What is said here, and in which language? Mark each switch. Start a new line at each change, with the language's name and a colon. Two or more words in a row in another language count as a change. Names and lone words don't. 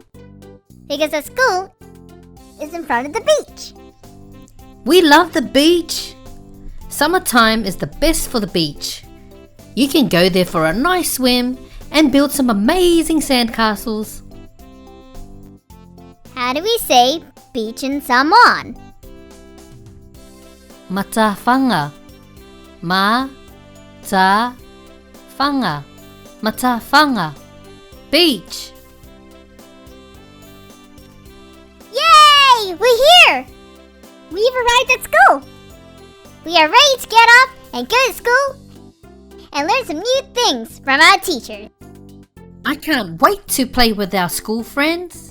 English: Because the school is in front of the beach. We love the beach. Summertime is the best for the beach. You can go there for a nice swim and build some amazing sandcastles. How do we say beach in Samoan?
Samoan: Matawhanga. Ma-ta-whanga. Matawhanga.
English: Beach. Yay! We're here! We've arrived at school. We are ready to get up and go to school and learn some new things from our teacher. I can't wait to play with our school friends.